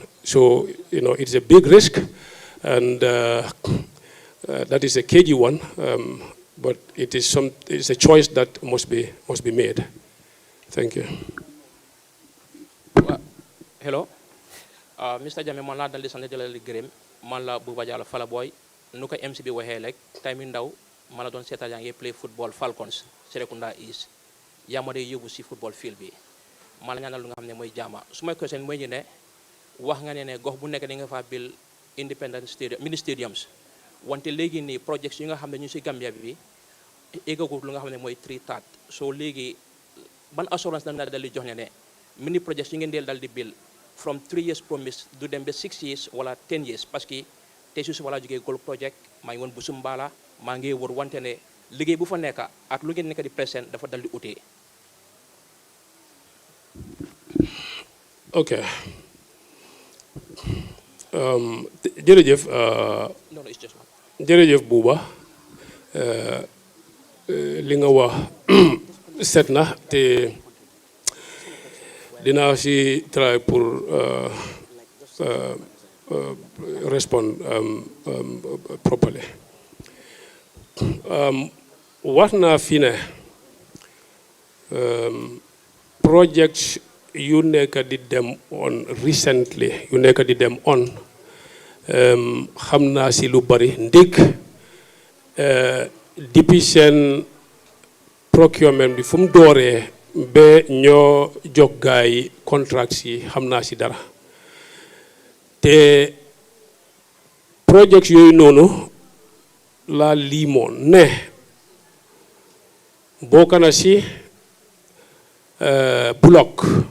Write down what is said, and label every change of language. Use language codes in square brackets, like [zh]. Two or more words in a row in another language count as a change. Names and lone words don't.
[en] So it's a big risk, and that is a cagey one, but it's a choice that must be made. Thank you. Hello, Mr. [wo] Jammeh, man la dal di sant di la gërëm, man la Buba Diallo Fala Boy, nu ko MC bi waxee rek time yu ndaw ma la doon seetaan yaa ngi [en] play football [wo] Falconz Serekunda East yaa ma dee yóbbu si [en] football field [wo] bi ma la ñaanal lu nga xam ne mooy jaama su may question mooy ñu ne wax nga ne gox bu nekk di nga faa bil [en] independent stadium mini stadiums [wo] wante léegi nii projects yi nga xam ne ñu si Gambia bi éggagul lu nga xam ne mooy 3/4 so léegi ban assurance na dal di jox ne mini projects yi ngeen deel dal di bil [en] from 3 years promise [wo] du dem ba 6 years wala 10 years, [fr] parce que [wo] tey su wala jógee [en] gold project [wo] maa ngi woon bu Sumbala maa ngi wër wante ne liggéey bu fa nekk ak lu ngeen nekk di present dafa dal di utee. [en] Ok. [wo] Jërëjëf. [en] No, it's just one. [wo] Jërëjëf Buba. Li nga wax set na te dinaa si try pour [en] respond properly. [wo] Wax naa fi ne projects yu nekk di dem [en] on recently [wo] yu nekk di dem on xam naa si lu bari ndig depuis seen procurement bi fu mu dooree ba ñoo jox gaay contracts yi xam naa si dara te projects yooyu noonu laa liimoon ne bokk na si bloc